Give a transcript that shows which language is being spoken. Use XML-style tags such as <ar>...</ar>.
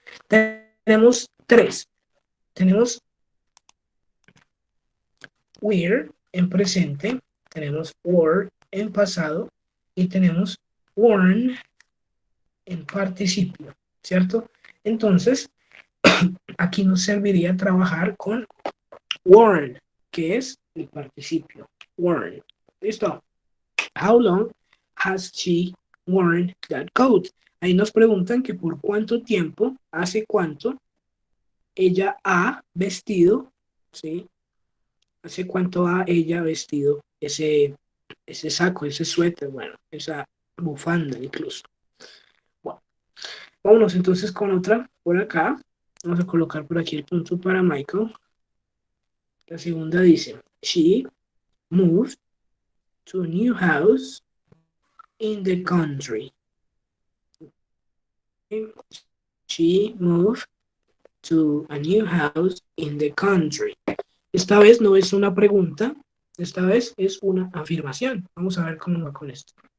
<es>Tenemos tres. Tenemos wear en presente, tenemos wore en pasado y tenemos worn en participio, ¿cierto? Entonces, aquí nos serviría trabajar con worn, que es el participio. Worn. ¿Listo?</es> <en>How long has she worn that coat?</en> <es>Ahí nos preguntan que por cuánto tiempo, hace cuánto, ella ha vestido, ¿sí? ¿Hace cuánto ha ella vestido ese saco, ese suéter, bueno, esa bufanda incluso? Bueno, vámonos entonces con otra por acá. Vamos a colocar por aquí el punto para Michael. La segunda dice,</es> <en>she moved to a new house in the country. She moved to a new house in the country.</en> <es>Esta vez no es una pregunta, esta vez es una afirmación. Vamos a ver cómo va con esto.</es>